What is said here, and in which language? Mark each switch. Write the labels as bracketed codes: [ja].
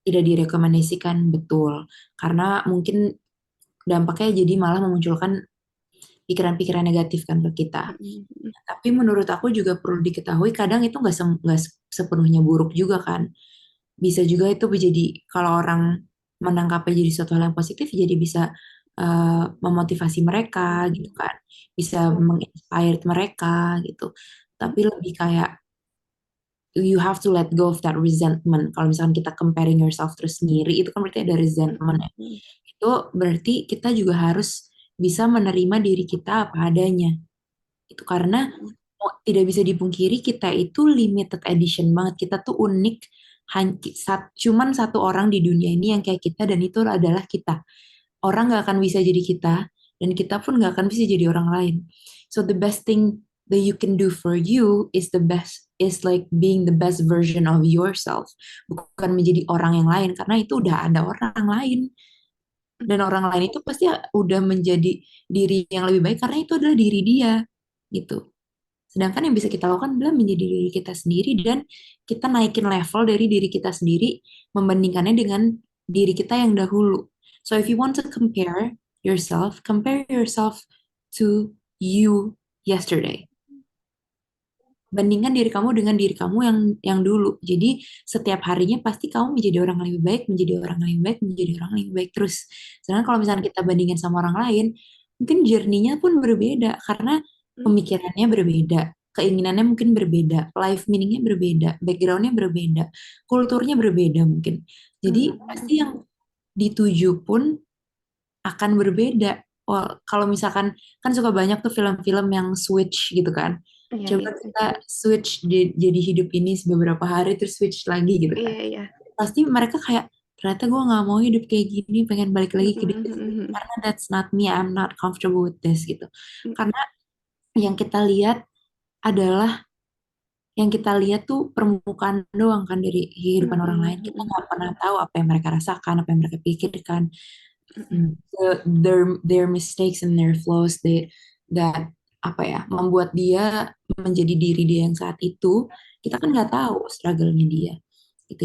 [id] Tidak direkomendasikan, betul. Karena mungkin dampaknya jadi malah memunculkan pikiran-pikiran negatif kan ke kita. Mhm. Mhm. Tapi menurut aku juga perlu diketahui kadang itu nggak sepenuhnya buruk juga kan. Bisa juga itu menjadi, kalau orang menangkapnya jadi suatu hal yang positif, jadi bisa memotivasi mereka gitu Mhm. kan. Bisa Betul. menginspire mereka gitu. Mhm. Tapi lebih kayak [en] you have to let go of that resentment. [id] Kalau misalkan kita [en] comparing yourself [id] terus sendiri, itu kan berarti ada resentment ya. Mhm. Itu berarti kita juga harus bisa menerima diri kita apa adanya. Itu karena Mhm. tidak bisa dipungkiri kita itu limited edition banget. Kita tuh unik. Cuman satu orang di dunia ini yang kayak kita dan itu adalah kita. Orang nggak akan bisa jadi kita dan kita pun nggak akan bisa jadi orang lain. [en] So the best thing that you can do for you is like being the best version of yourself. [id] Bukan menjadi orang yang lain karena itu udah ada orang lain dan Mhm. orang lain itu pasti udah menjadi diri yang lebih baik karena itu adalah diri dia gitu. Sedangkan yang bisa kita lakukan adalah menjadi diri kita sendiri dan kita naikin level dari diri kita sendiri membandingkannya dengan diri kita yang dahulu. [en] So if you want to compare yourself to you yesterday. [id] Bandingkan diri kamu dengan diri kamu yang dulu. Jadi setiap harinya pasti kamu menjadi orang yang lebih baik, menjadi orang yang lebih baik, menjadi orang yang lebih baik terus. Sedangkan kalau misalnya kita bandingin sama orang lain, mungkin journey-nya pun berbeda karena Mhm. pemikirannya berbeda, keinginannya mungkin berbeda, life meaning-nya berbeda, background-nya berbeda, kulturnya berbeda mungkin. Jadi Mhm. pasti yang dituju pun akan berbeda. Oh, kalau misalkan kan suka banyak tuh film-film yang switch gitu kan. Iya, Coba iya. kita switch jadi hidup ini beberapa hari terus switch lagi gitu kan. Iya, iya. Pasti mereka kayak ternyata gue nggak mau hidup kayak gini, pengen balik lagi ke Mhm. diri sendiri Mhm. karena [en] that's not me, I'm not comfortable with this gitu. Mhm. [id] Karena yang kita lihat adalah yang kita lihat tuh permukaan doang kan dari kehidupan orang Mhm. lain. Kita Mhm. nggak pernah tahu apa yang mereka rasakan, apa yang mereka pikirkan, Mhm. [en] their mistakes and their flaws that [id] apa ya membuat dia menjadi diri dia yang saat itu, kita kan nggak tahu struggle-nya dia gitu.